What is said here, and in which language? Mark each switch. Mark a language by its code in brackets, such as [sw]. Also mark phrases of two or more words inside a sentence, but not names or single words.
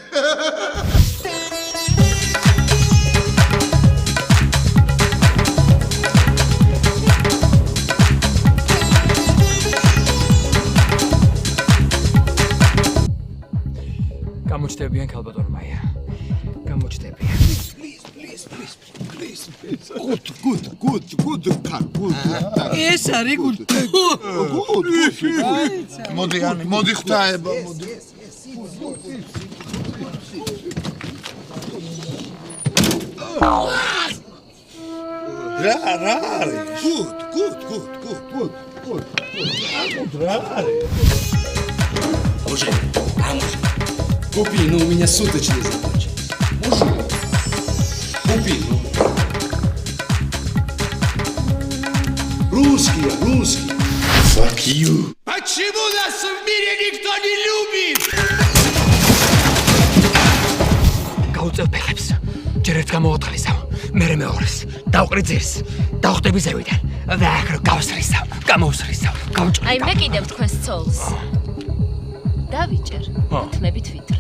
[ka] გამოჩდებიან ქალბატონო მაია. გამოჩდებიან. [en] Please. Good, car, good. [ka] ეს არის გუდი. მოდი ღვთაება, მოდი. რა არის? Good. რა არის? Vamos. [ru] Купи, но у меня суточный закончился. Можно? Купи, ну. Русский. [en] Fuck you. [ru] Почему нас в мире никто не любит? [ka] გაუწევ ფეხებს. ჯერ ერთ გამოოთხლისავ, მერე მეორეს. დავყრი ძირს. დავხტები ზევიდან. და აქ რო გავსრისავ. გავჭრი. აი მე კიდევ თქვენს ცოლს. დავიჭერ. თმებით ვითრებ.